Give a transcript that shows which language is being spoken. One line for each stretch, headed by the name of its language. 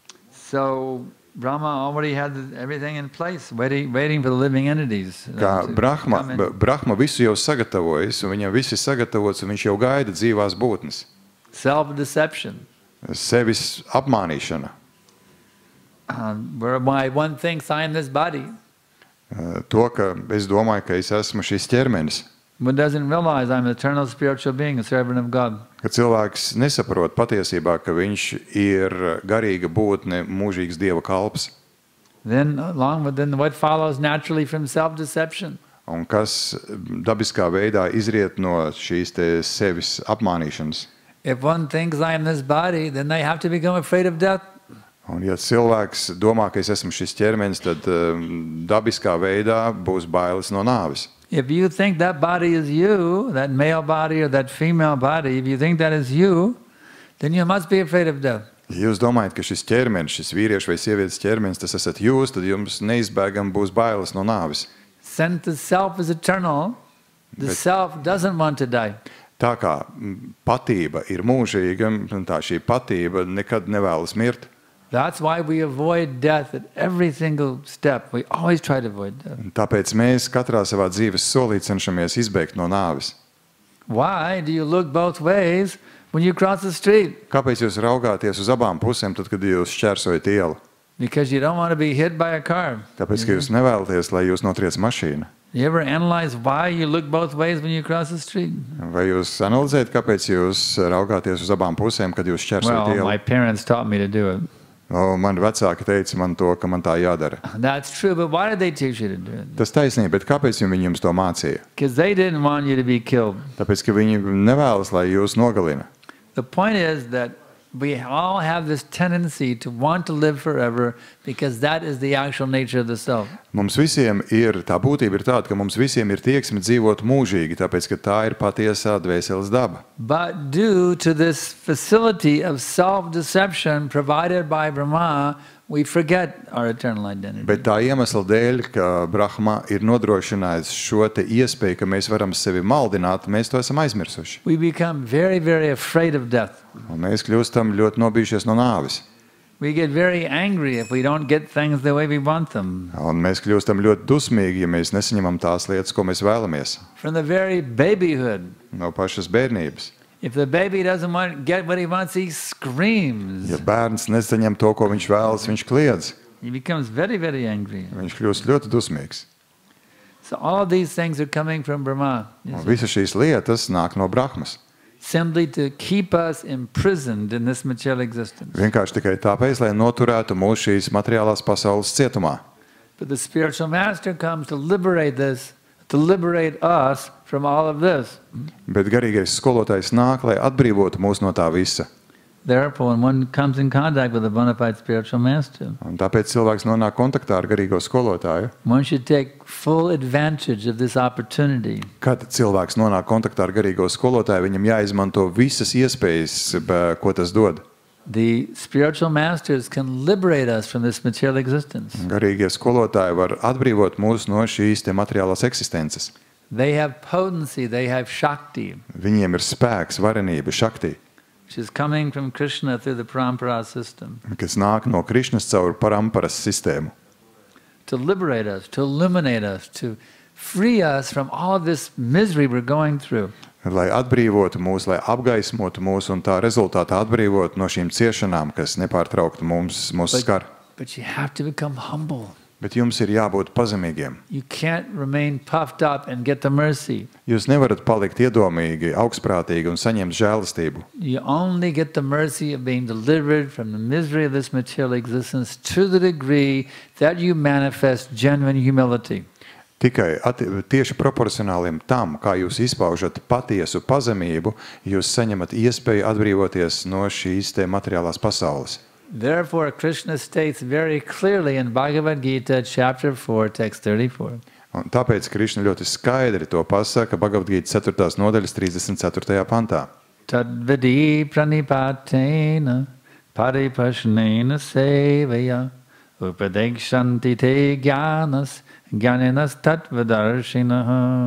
English: So Brahma already had everything in place, waiting for the living entities.
Latvian: Kā Brahma visu jau sagatavojas, un viņam viss ir sagatavots, un viņš jau gaida dzīvās būtnes.
English: Self-deception.
Latvian: Sevis apmānīšana.
English: Whereby one thinks I am this body.
Latvian: To, ka es domāju, ka es esmu šis ķermenis.
English: One doesn't realize I'm an eternal spiritual being, a servant of God.
Latvian: Ka cilvēks nesaprot patiesībā, ka viņš ir garīga būtne, mūžīgs Dieva kalps.
English: Then what follows naturally from self-deception?
Latvian: Un kas dabiskā veidā izriet no šīs te sevis apmānīšanas.
English: If one thinks I am this body, then they have to become afraid of death.
Latvian: Un ja cilvēks domā, ka es esmu šis ķermenis, tad dabiskā veidā būs bailes no nāves.
English: If you think that body is you, that male body or that female body, if you think that is you, then you must be afraid of death.
Latvian: Ja jūs domājat, ka šis ķermenis, šis vīriešu vai sievietes ķermenis, tas esat jūs, tad jums neizbēgam būs bailes no nāves.
English: Since the self is eternal, the self doesn't want to die.
Latvian: Tā kā patība ir mūžīga, tā šī patība nekad nevēlas mirt.
English: That's why we avoid death at every single step. We always try to avoid death.
Latvian: Tāpēc mēs katrā savā dzīves solī cenšamies izbēgt no nāves.
English: Why do you look both ways when you cross the street?
Latvian: Kāpēc jūs raugāties uz abām pusēm, tad, kad jūs šķērsojat ielu?
English: Because you don't want to be hit by a car.
Latvian: Tāpēc, ka jūs nevēlaties, lai jūs notriec mašīna.
English: You ever analyze why you look both ways when you cross the street?
Latvian: Vai jūs analizējat, kāpēc jūs raugāties uz abām pusēm, kad jūs šķērsojat ielu?
English: Well, my parents taught me to do it.
Latvian: Mani vecāki teica man to, ka man tā jādara.
English: That's true, but why did they teach you to do it?
Latvian: Tas taisnība, bet kāpēc viņi jums to mācīja?
English: Because they didn't want you to be killed.
Latvian: Tāpēc, ka viņi nevēlas, lai jūs nogalina.
English: The point is that we all have this tendency to want to live forever because that is the actual nature of the self.
Latvian: Mums visiem tā būtība ir tāda, ka mums visiem ir tieksme dzīvot mūžīgi, tāpēc, ka tā ir patiesā dvēseles daba.
English: But due to this facility of self-deception provided by Brahma, we forget our eternal identity.
Latvian: Bet tā iemesla dēļ, ka Brahma ir nodrošinājis šo te iespēju, ka mēs varam sevi maldināt, mēs to esam aizmirsuši.
English: We become very, very afraid of death.
Latvian: Un mēs kļūstam ļoti nobijušies no nāves.
English: We get very angry if we don't get things the way we want them.
Latvian: Un mēs kļūstam ļoti dusmīgi, ja mēs nesaņemam tās lietas, ko mēs vēlamies.
English: From the very babyhood.
Latvian: No pašas bērnības.
English: If the baby doesn't get what he wants, he screams.
Latvian: Ja bērns nesaņem to, ko viņš vēlas, viņš kliedz.
English: He becomes very, very angry.
Latvian: Viņš kļūst ļoti dusmīgs.
English: So all these things are coming from Brahma.
Latvian: Un visas šīs lietas nāk no Brahmas.
English: Simply to keep us imprisoned in this material existence.
Latvian: Vienkārši tikai tāpēc, lai noturētu mūs šīs materiālās pasaules cietumā.
English: But the spiritual master comes to liberate this, to liberate us from all of this.
Latvian: Bet garīgais skolotājs nāk, lai atbrīvotu mūs no tā visa.
English: Therefore, when one comes in contact with a bona fide spiritual master,
Latvian: Un tāpēc cilvēks nonāk kontaktā ar garīgo skolotāju.
English: one should take full advantage of this opportunity.
Latvian: Kad cilvēks nonāk kontaktā ar garīgo skolotāju, viņam jāizmanto visas iespējas, ko tas dod.
English: The spiritual masters can liberate us from this material existence.
Latvian: Garīgie skolotāji var atbrīvot mūs no šīs te materiālās eksistences.
English: They have potency, they have Shakti,
Latvian: Viņiem ir spēks, varenība, šakti,
English: which is coming from Krishna through the parampara system,
Latvian: kas nāk no Krišnas caur paramparas sistēmu.
English: to liberate us, to illuminate us, to free us from all of this misery we're going through.
Latvian: Lai atbrīvotu mūs, lai apgaismotu mūs un tā rezultātā atbrīvotu no šīm ciešanām, kas nepārtraukti mūs skar.
English: But you have to become humble.
Latvian: Bet jums ir jābūt pazemīgiem.
English: You can't remain puffed up and get the mercy.
Latvian: Jūs nevarat palikt iedomīgi, augstprātīgi un saņemt žēlastību.
English: You only get the mercy of being delivered from the misery of this material existence to the degree that you manifest genuine humility.
Latvian: Tikai tieši proporcionāliem tam, kā jūs izpaužat patiesu pazemību, jūs saņemat iespēju atbrīvoties no šīs te materiālās pasaules.
English: Therefore, Krishna states very clearly in Bhagavad Gita, chapter 4, text 34.
Latvian: Un tāpēc Krišna ļoti skaidri to pasaka Bhagavad-gītas 4. nodaļas 34. pantā.
Sanskrit: Tad vidī pranipātena paripashnena sevaya upadekshanti te jnānas jnāninas tattvadarshinaha.